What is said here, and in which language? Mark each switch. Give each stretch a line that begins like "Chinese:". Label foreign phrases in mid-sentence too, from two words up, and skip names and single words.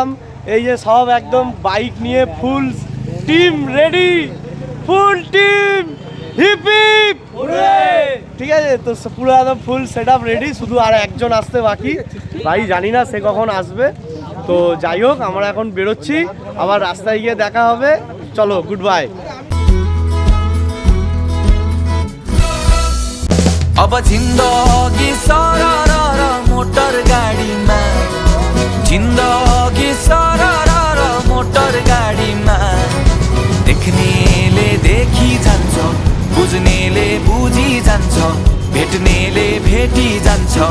Bangla: এই যে সব একদম বাইক নিয়ে
English: full team ready, full team, hip hip,
Bangla: ঠিক আছে? তো পুরো একদম
English: full set up ready.
Bangla: শুধু আর একজন আসতে বাকি, ভাই জানি না সে কখন আসবে। তো যাই হোক, আমরা এখন বেরোচ্ছি, আবার রাস্তায় গিয়ে দেখা হবে। চলো,
English: good bye.
Nepali: अब जिंदगी सरर मोटर गाडीमा, जिंदगी सरर मोटर गाडीमा, देख्नेले देखी जान्छ, बुझ्नेले बुझी जान्छ, भेट्नेले भेटी जान्छ,